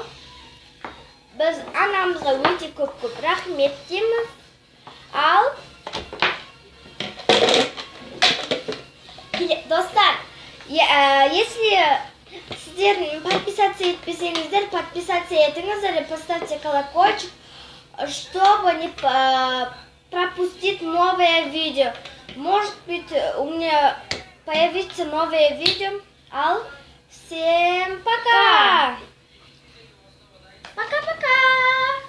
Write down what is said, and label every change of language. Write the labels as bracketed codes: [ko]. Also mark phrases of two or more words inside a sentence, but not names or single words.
[kk] Біз анамызға өте көп рахмет дейміз. Ал. Достар, [ru] если сіздердің подписаться етпесеңіздер, подписаться етіңіздер и поставьте колокольчик, чтобы не пропустить новые видео. Может быть, у меня появится новое видео. Ал, всем пока! Пока-пока!